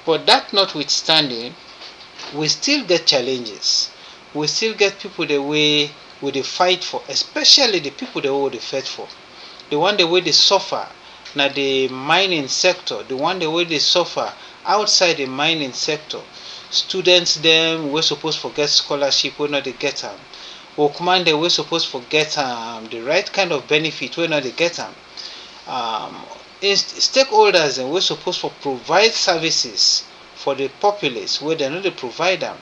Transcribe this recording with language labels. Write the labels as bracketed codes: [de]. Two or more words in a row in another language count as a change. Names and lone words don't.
[pcm] But that notwithstanding, we still get challenges. We still get people the way we dey fight for, especially the people the way we dey fight for. The one the way they suffer na the mining sector, the one the way they suffer outside the mining sector. Students dem wey suppose for get scholarship wey no dey get am. Workman dem wey suppose for get the right kind of benefit wey no dey get am. Stakeholders dem wey suppose for provide services for the populace wey dem no dey provide am.